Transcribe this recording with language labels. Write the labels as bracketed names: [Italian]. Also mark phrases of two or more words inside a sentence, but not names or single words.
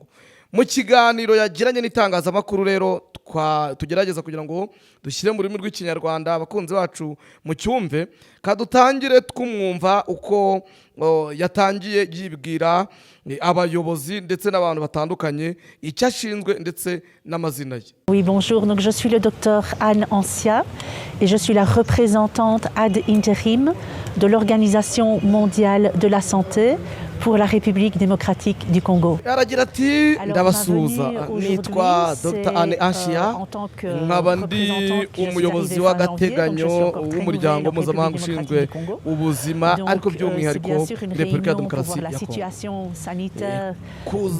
[Kinyarwanda] Mu kiganiro yagiranye n'itangazamakuru rero tugerageza kugira ngo dushyire mu rurimi rw'ikinyarwanda abakunzi bacu mu cyumve kadutangire twumwumva uko yatangiye yibwira abayobozi ndetse n'abantu batandukanye icyo ashinzwe ndetse n'amazina ye. [French] Oui, bonjour. Donc je suis le docteur Anne Asia et je suis la représentante [Latin] ad interim [French] de l'Organisation mondiale de la santé pour la République démocratique du Congo. [Kinyarwanda] Aragira ati ndabasuza nitwa Dr Anne Asia nkaba ndi umuyobozi w'agateganyo w'umuryango mpuzamahanga ushinzwe ubuzima ariko by'umwihariko Repubulika ya Demokarasi ya Kongo.